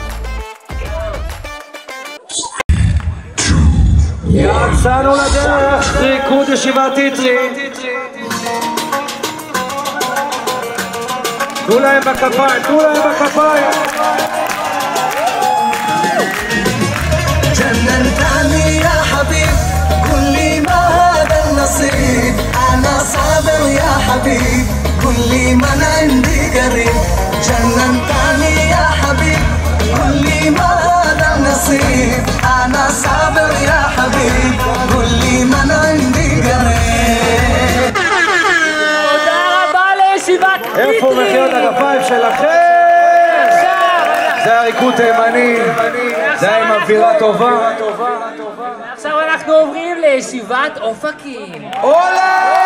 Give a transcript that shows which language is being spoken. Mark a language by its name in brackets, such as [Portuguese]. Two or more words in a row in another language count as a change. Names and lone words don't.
[Hebrew] יצאנו לדרך, ריקוד ישיבת פיטרי. תנו להם בכפיים, תנו להם בכפיים. [Arabic] جننتني يا حبيب قل لي ما هذا النصيب أنا صابر يا حبيب قل لي من عندي قريب جننتني يا حبيب قل لي ما هذا النصيب أنا صابر يا حبيب قل لي من عندي قريب. [Hebrew] תודה רבה לישיבת פיטרי! איפה מחיאות הכפיים שלכם? זה הריקוד תימני, זה עם אווירה טובה. עכשיו אנחנו עוברים לישיבת אופקים. עולה!